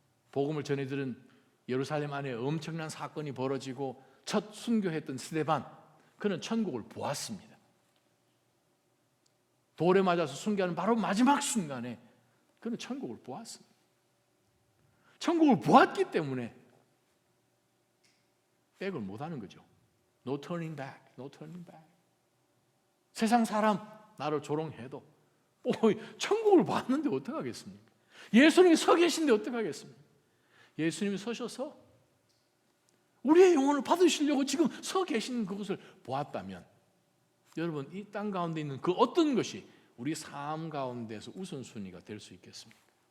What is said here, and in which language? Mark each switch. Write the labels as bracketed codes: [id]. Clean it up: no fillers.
[ko] 복음을 전해들은 예루살렘 안에 엄청난 사건이 벌어지고 첫 순교했던 스데반, 그는 천국을 보았습니다. 돌에 맞아서 순교하는 바로 마지막 순간에 그는 천국을 보았습니다. 천국을 보았기 때문에 백을 못하는 거죠. [en] No turning back, no turning back. [ko] 세상 사람 나를 조롱해도 천국을 봤는데 어떡하겠습니까? 예수님이 서 계신데 어떡하겠습니까? 예수님이 서셔서 우리의 영혼을 받으시려고 지금 서 계신 그것을 보았다면, 여러분 이 땅 가운데 있는 그 어떤 것이 우리 삶 가운데서 우선순위가 될 수 있겠습니까?